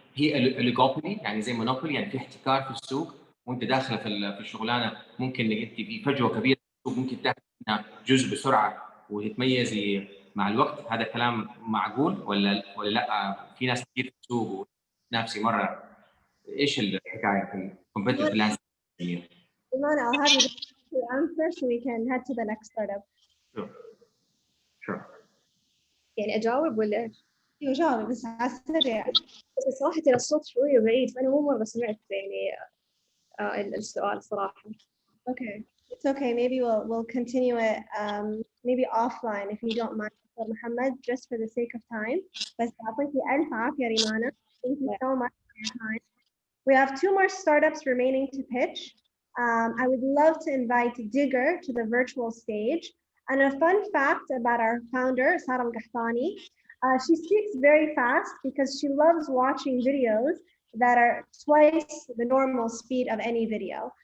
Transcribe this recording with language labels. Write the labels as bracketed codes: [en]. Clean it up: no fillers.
[ar] هي الاوليغوبولي، يعني زي مونوبولي، يعني في احتكار في السوق وانت داخله في الشغلانه، ممكن انك انت في فجوه كبيره في السوق ممكن تاخذ منها جزء بسرعه وتتميزي مع الوقت. هذا كلام معقول ولا لا؟ في ناس كثير في السوق ونفسي مره. ايش الحكايه في الكومبتيتيف لانسكيب؟ [en] Imana, I'll have you answer so we can head to the next startup. Sure. [ar] يعني اجاوب ولا ايش؟ ايوه جاوبي بس على السريع. بس صراحه ترى الصوت شويه بعيد، فانا مو مره سمعت يعني السؤال صراحه. [en] Okay, it's okay. Maybe we'll continue it maybe offline if you don't mind, Muhammad, just for the sake of time. [ar] بس يعطيكي ألف عافية ريمانا. [en] Thank you so much for your time. We have 2 more startups remaining to pitch. I would love to invite Digger to the virtual stage. And a fun fact about our founder, Sarah Al-Qahtani, she speaks very fast because she loves watching videos that are twice the normal speed of any video.